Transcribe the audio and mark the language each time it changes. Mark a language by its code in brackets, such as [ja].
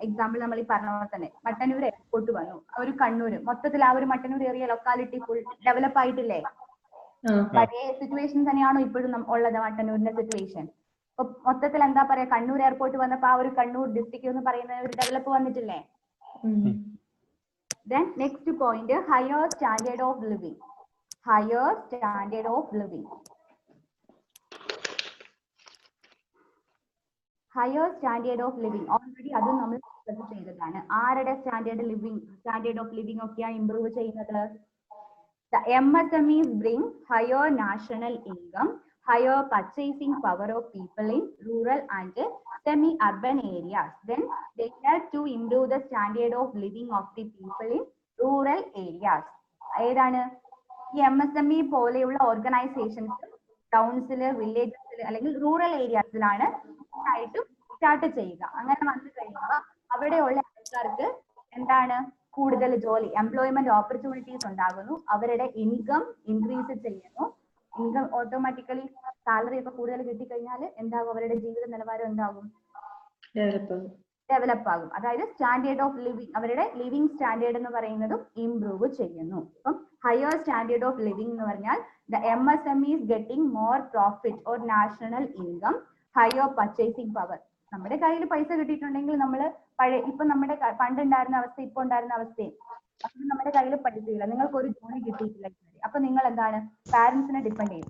[ml] Example നമ്മൾ ഈ പറഞ്ഞ പോലെ തന്നെ മട്ടന്നൂർ എയർപോർട്ട് വന്നു, ഒരു കണ്ണൂര്, മൊത്തത്തിൽ ആ ഒരു Mattannur area locality full develop ആയിട്ടില്ലേ? പഴയ സിറ്റുവേഷൻ തന്നെയാണോ ഇപ്പോഴും ഉള്ളത് മട്ടന്നൂരിന്റെ സിറ്റുവേഷൻ? അപ്പൊ മൊത്തത്തിൽ എന്താ പറയാ, കണ്ണൂർ എയർപോർട്ട് വന്നപ്പോ ആ ഒരു കണ്ണൂർ ഡിസ്ട്രിക്ട് എന്ന് പറയുന്ന ഒരു ഡെവലപ്പ് വന്നിട്ടില്ലേ? [en] Then next point, higher standard of living. Higher standard of living. Higher standard of living. [ml] Already അത് നമ്മൾ ഡിസ്കസ് ചെയ്തതാണ്. ആരുടെ സ്റ്റാൻഡേർഡ് ഓഫ് ലിവിംഗ് ഒക്കെയാണ് ഇംപ്രൂവ് ചെയ്യുന്നത്? [en] The MSMEs bring higher national income, higher purchasing power of people in rural and semi-urban areas. Then they help to improve the standard of living of the people in rural areas. [ml] ഏതാണ് ഈ MSME പോലെയുള്ള organisations ടൗൺസില്, വില്ലേജസിൽ അല്ലെങ്കിൽ rural ഏരിയാസിലാണ് ആയിട്ടും start ചെയ്യുക. അങ്ങനെ വന്നു കഴിയുമ്പോൾ അവിടെയുള്ള ആൾക്കാർക്ക് എന്താണ് കൂടുതൽ ജോലി, എംപ്ലോയ്മെന്റ് ഓപ്പർച്യൂണിറ്റീസ് ഉണ്ടാകുന്നു, അവരുടെ ഇൻകം ഇൻക്രീസ് ചെയ്യുന്നു. ഇൻകം ഓട്ടോമാറ്റിക്കലി സാലറി ഒക്കെ കൂടുതൽ കിട്ടിക്കഴിഞ്ഞാൽ എന്താകും? അവരുടെ ജീവിത നിലവാരം എന്താകും? ഡെവലപ്പ് ആകും. അതായത് സ്റ്റാൻഡേർഡ് ഓഫ് ലിവിംഗ്, അവരുടെ ലിവിംഗ് സ്റ്റാൻഡേർഡ് എന്ന് പറയുന്നതും ഇംപ്രൂവ് ചെയ്യുന്നു. അപ്പം [en] higher standard of living [ml] എന്ന് പറഞ്ഞാൽ [en] The MSME is getting more profit or national income, higher purchasing power. [ml] നമ്മുടെ കയ്യിൽ പൈസ കിട്ടിയിട്ടുണ്ടെങ്കിൽ നമ്മൾ ഇപ്പൊ നമ്മുടെ പണ്ടുണ്ടായിരുന്ന അവസ്ഥ ഇപ്പൊ ഉണ്ടായിരുന്ന അവസ്ഥയും അപ്പൊ നമ്മുടെ കയ്യിൽ പൈസ ഇല്ല, നിങ്ങൾക്ക് ഒരു ജോലി കിട്ടിയിട്ടില്ല, അപ്പൊ നിങ്ങൾ എന്താണ് പാരന്റ്സിനെ ഡിപ്പെൻഡ് ചെയ്യും.